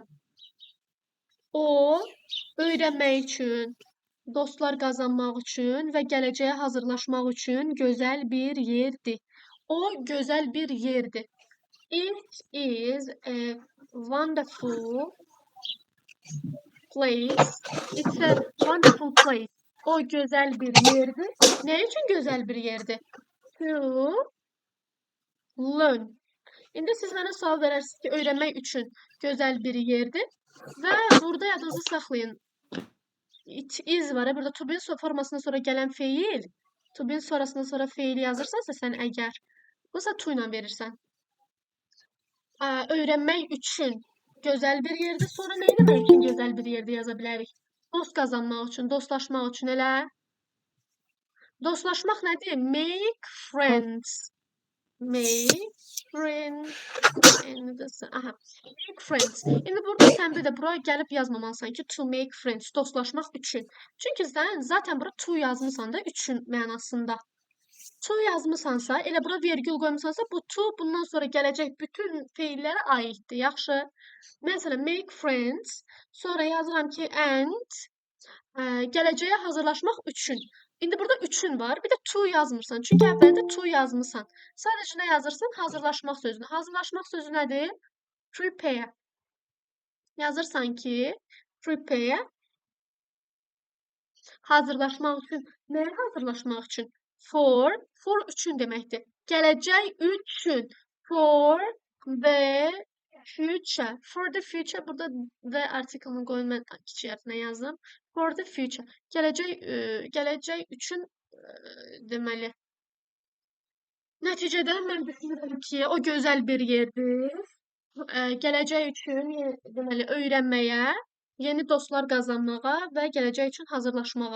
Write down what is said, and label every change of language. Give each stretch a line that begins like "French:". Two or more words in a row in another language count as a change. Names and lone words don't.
Azerbaijani: O, öyrənmək üçün, dostlar qazanmaq üçün və gələcəyə hazırlaşmaq üçün gözəl bir yerdir. O, gözəl bir yerdir.
English: It is a wonderful place. It's a wonderful place.
Azerbaijani: O, gözəl bir yerdir. Nə üçün gözəl bir yerdir?
English: To learn.
Azerbaijani: İndi siz mənə sual verərsiniz ki, öyrənmək üçün gözəl bir yerdir və burada yadınızı saxlayın.
English: It is var.
Azerbaijani: Burada
English: to be
Azerbaijani: formasından sonra gələn feil,
English: to be
Azerbaijani: sonrasından sonra feili yazırsansa sən əgər, bunsa to ilə verirsən. Öyrənmək üçün gözəl bir yerdir. Sonra nə etmək üçün gözəl bir yerdə yaza bilərik? Dost qazanmaq üçün, dostlaşmaq üçün elə. Dostlaşmaq nədir?
English: Make friends. Make friends. Aha. Make friends.
Azerbaijani: İndi burada sən bir də buraya gəlib yazmamalısan ki,
English: to make friends.
Azerbaijani: Dostlaşmaq üçün. Çünki sən zaten bura to yazmısan da üçün mənasında. To yazmısansa, elə bura vergül qoymusansa, bu to bundan sonra gələcək bütün feillərə aiddir. Yaxşı. Məsələn,
English: make friends.
Azerbaijani: Sonra yazıram ki, and gələcəyə hazırlaşmaq üçün. İndi burada üçün var. Bir də to yazmırsan. Çünki əvvəldə to yazmısan. Sadəcə nə yazırsan? Hazırlaşmaq sözünü. Hazırlaşmaq sözü nədir? Prepare. Yazırsan ki, prepare. Hazırlaşmaq üçün. Nəyə hazırlaşmaq üçün? For üçün deməkdir. Gələcək üçün.
English: For the future. For the future.
Azerbaijani: Burada the artikelini qoyun, mən kiçik hərflə yazdım.
English: For the future.
Azerbaijani: Gələcək üçün deməli. Nəticədə mən düşünürəm ki, o gözəl bir yerdir. Gələcək üçün deməli öyrənməyə, yeni dostlar qazanmağa və gələcək üçün hazırlaşmağa.